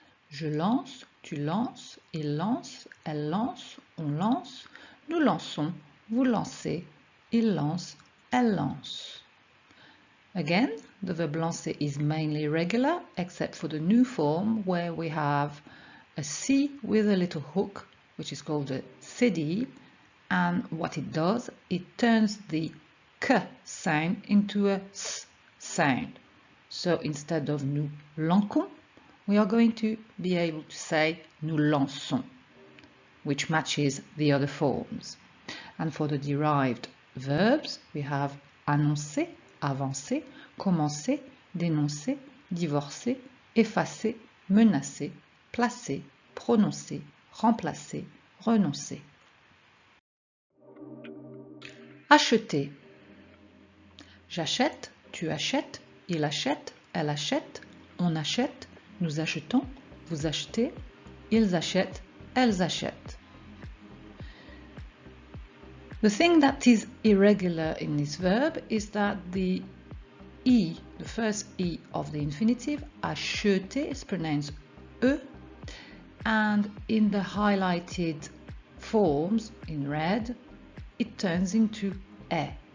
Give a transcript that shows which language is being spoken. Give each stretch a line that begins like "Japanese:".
French: Je lance, tu lances, il lance, elle lance, on lance, nous lançons, vous lancez, il lance, elle lance.
English: Again, the verb lancer is mainly regular except for the new form where we have a C with a little hook, which is called a CD, and what it does, it turns the K sound into a S sound. So instead of
French: nous lançons,
English: we are going to be able to say nous lançons, which matches the other forms. And for the derived verbs, we have
French: annoncer, avancer, commencer, dénoncer, divorcer, effacer, menacer, placer, prononcer, remplacer, renoncer.
English: Acheter.
French: J'achète, tu achètes, il achète, elle achète, on achète, nous achetons, vous achetez, ils achètent, elles achètent.
English: The thing that is irregular in this verb is that the E, the first E of the infinitive, acheter, is pronounced E, and in the highlighted forms in red, it turns into E.